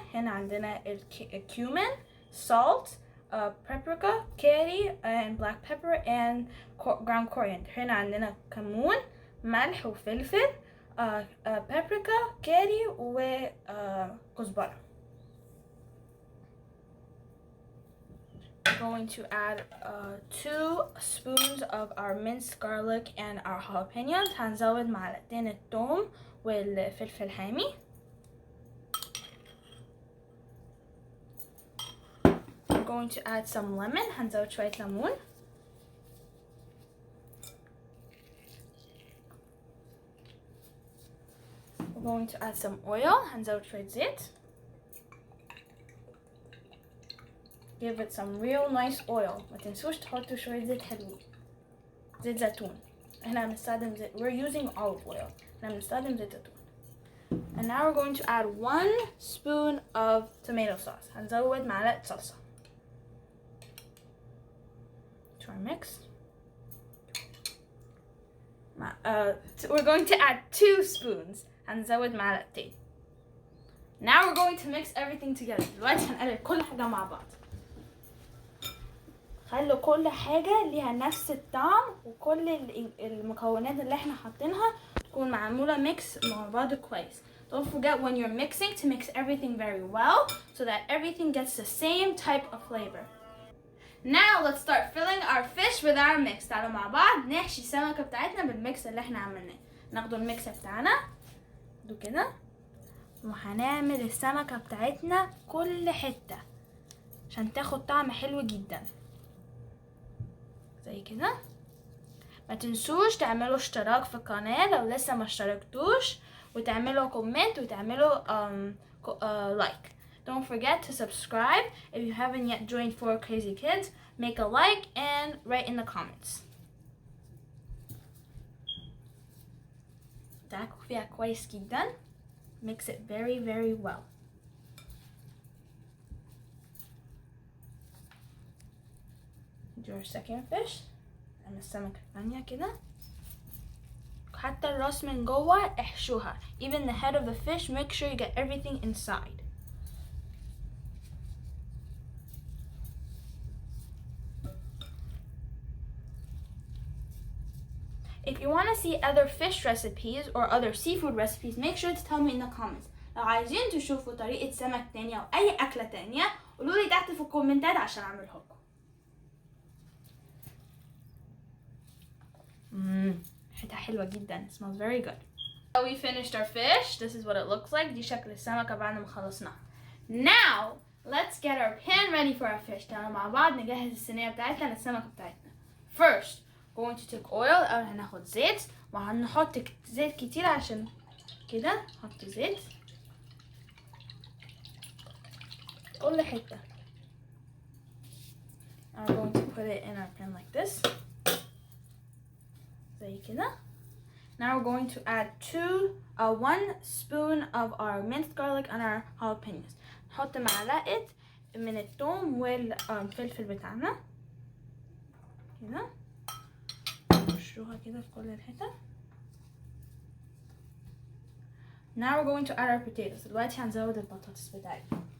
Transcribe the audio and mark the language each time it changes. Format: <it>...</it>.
<ar>هنا عندنا الكيومين,</ar> <en>salt, paprika, curry, and black pepper and ground coriander.</en> <ar>هنا عندنا كمون, ملح وفلفل, paprika, كاري وكزبره.</ar> <en>We're going to add 2 spoons of our minced garlic and our jalapenos.</en> <ar>هنزود معلقتين الثوم والفلفل الحامي.</ar> <en>We're going to add some lemon.</en> <ar>هنزود شوية ليمون.</ar> <en>We're going to add some oil.</en> <ar>هنزود شوية زيت.</ar> <en>Give it some real nice oil.</en> <ar>ما تنسوش تحطوا شوية زيت حلوين. زيت زيتون. احنا بنستخدم زيت.</ar> <en>We're using olive oil.</en> <ar>احنا بنستخدم زيت زيتون.</ar> <en>And now we're going to add 1 spoon of tomato sauce.</en> <ar>هنزود معلقة صلصة.</ar> <en>To our mix. We're going to add 2 spoons.</en> <ar>هنزود معلقتين.</ar> <en>Now we're going to mix everything together.</en> <ar>دلوقتي هنقلب كل حاجة مع بعض. خلوا كل حاجة ليها نفس الطعم وكل المكونات اللي احنا حاطينها تكون معمولة ميكس مع بعض كويس.</ar> <en>Don't forget when you're mixing to mix everything very well so that everything gets the same type of flavor. Now let's start filling our fish with our mix.</en> <ar>تعالوا مع بعض نحشي السمكة بتاعتنا بالميكس اللي احنا عملناه. ناخدوا الميكس بتاعنا دو كده وهنعمل السمكة بتاعتنا كل حتة عشان تاخد طعم حلو جدا زي كده. ما تنسوش تعملوا اشتراك في القناة لو لسه ما اشتركتوش وتعملوا كومنت وتعملوا like.</ar> <en>Don't forget to subscribe if you haven't yet joined 4 Crazy Kids. Make a like and write in the comments.</en> <ar>دعكوا فيها كويس جدا.</ar> <en>Mix it very very well. Do our second fish.</en> <ar>نعمل السمكة الثانية كده. حتى الراس من جوه احشوها.</ar> <en>Even the head of the fish, make sure you get everything inside. If you want to see other fish recipes or other seafood recipes, make sure to tell me in the comments.</en> <ar>لو عايزين تشوفوا طريقة سمك تانية أو أي أكلة تانية قولولي تحت في الكومنتات عشان أعملها لكم. ريحتها حلوة جدا.</ar> <en>It smells very good. So we finished our fish. This is what it looks like.</en> <ar>دي شكل السمكة بعد ما خلصناها.</ar> <en>Now let's get our pan ready for our fish.</en> <ar>تعالوا مع بعض نجهز الصينية بتاعتنا للسمكة بتاعتنا.</ar> <en>First, going to take oil.</en> <ar>أول هناخد زيت وهنحط زيت كتير عشان كده. نحط زيت كل حتة.</ar> <en>I'm going to put it in our pan like this.</en> <ar>زي كده.</ar> <en>Now we're going to add 1 spoon of our minced garlic and our jalapenos.</en> <ar>نحط معلقة من الثوم والفلفل بتاعنا كده. نرشوها كده في كل الحتة.</ar> <en>Now we're going to add our potatoes.</en> <ar>دلوقتي هنزود البطاطس بتاعتنا.</ar>